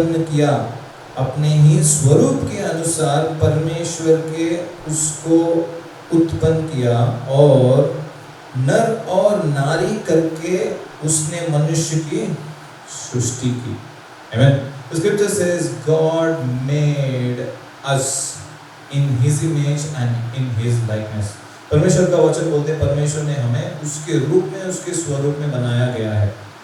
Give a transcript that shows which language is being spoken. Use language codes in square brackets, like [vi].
[hi] किया, अपने ही स्वरूप के अनुसार परमेश्वर के उसको उत्पन्न किया और नर और नारी करके उसने मनुष्य की सृष्टि की। [en] Amen. The scripture says God made us in His image and in His likeness. [hi] परमेश्वर का वचन बोलते हैं परमेश्वर ने हमें उसके रूप में उसके स्वरूप में बनाया गया है।